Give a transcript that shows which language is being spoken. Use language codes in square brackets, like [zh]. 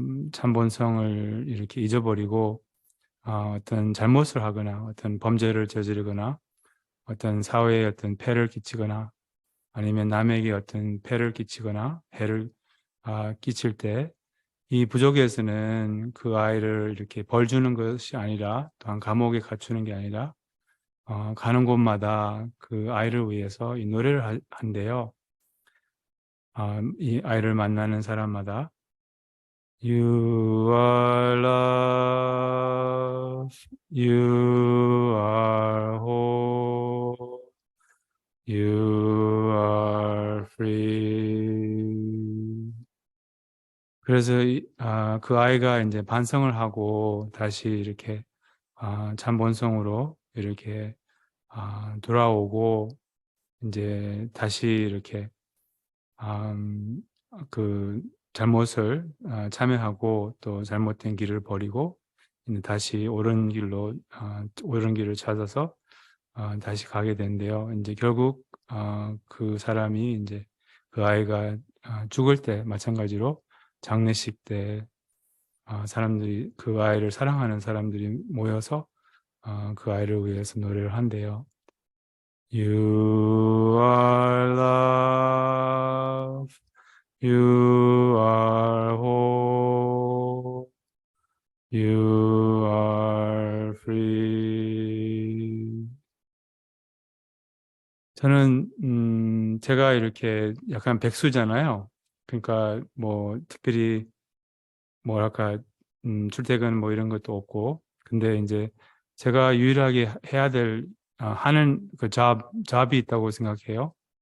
[ko] 참본성을 이렇게 잊어버리고 어떤 잘못을 하거나 어떤 범죄를 저지르거나 어떤 사회에 어떤 폐를 끼치거나 아니면 남에게 어떤 폐를 끼치거나 해를 끼칠 때 이 부족에서는 그 아이를 이렇게 벌 주는 것이 아니라 또한 감옥에 갇히는 게 아니라 가는 곳마다 그 아이를 위해서 이 노래를 한대요. 이 아이를 만나는 사람마다 [en] You are love, you are whole, you are free. [ko] 그래서 그 아이가 이제 반성을 하고 다시 이렇게 참본성으로 이렇게 돌아오고 이제 다시 이렇게 그 잘못을 참회하고 또 잘못된 길을 버리고 다시 옳은 길을 찾아서 다시 가게 된대요. 이제 결국 그 사람이 이제 그 아이가 죽을 때 마찬가지로 장례식 때 사람들이 그 아이를 사랑하는 사람들이 모여서 그 아이를 위해서 노래를 한대요. [en] You are love, you are hope, you are free. [ko] 저는 제가 이렇게 약간 백수잖아요. 그러니까 뭐 특별히 뭐랄까 출퇴근 뭐 이런 것도 없고, 근데 이제 제가 유일하게 해야 될 하는 그 잡이 있다고 생각해요.